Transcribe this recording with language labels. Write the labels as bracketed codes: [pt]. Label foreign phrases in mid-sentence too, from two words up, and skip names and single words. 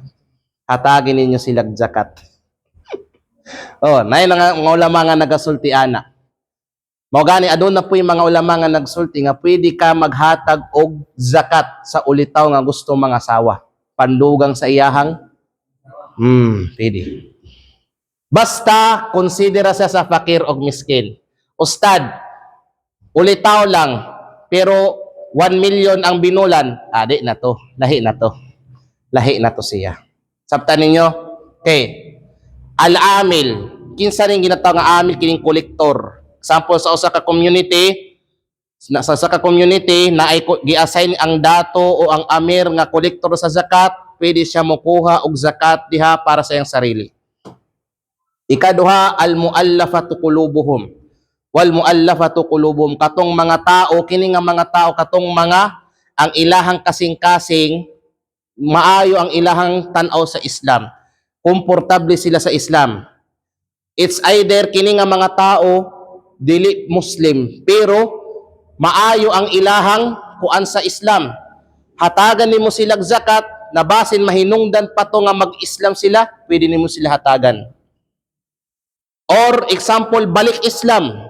[ceb] Hatagin ninyo sila zakat. Oh, nay nga mga ulama nga nagasultiana. Mao gani adun na puy mga ulama nga nagsulti nga pwede ka maghatag og zakat sa ulitaw nga gusto mga asawa. Pandugang sa iyahang pwede. Basta konsidera siya sa fakir og miskin. Ustad, ulitaw lang, pero 1 million ang binulan, adi na to, lahi na to. Lahi na to siya. Sabtan ninyo, okay, al-amil, kinsa rin ginataw nga amil, kining kolektor. Example, sa usa ka community, na ay gi-assign ang dato o ang amir nga kolektor sa zakat, pwede siya mokuha og zakat diha para sa iyang sarili. Ikaduha, [ar] المؤلفة قلوبهم. والمؤلفة قلوبهم, [ceb] katong mga tao, kini nga mga tao, katong mga ang ilahang kasing-kasing, maayo ang ilahang tan-aw sa Islam. Komportable sila sa Islam. [en] It's either [ceb] kini nga mga tao dili Muslim, pero maayo ang ilahang kuan sa Islam. Hatagan nimo sila zakat, na basin mahinungdan pa to nga mag-Islam sila, pwede nimo sila hatagan. Or example, balik Islam.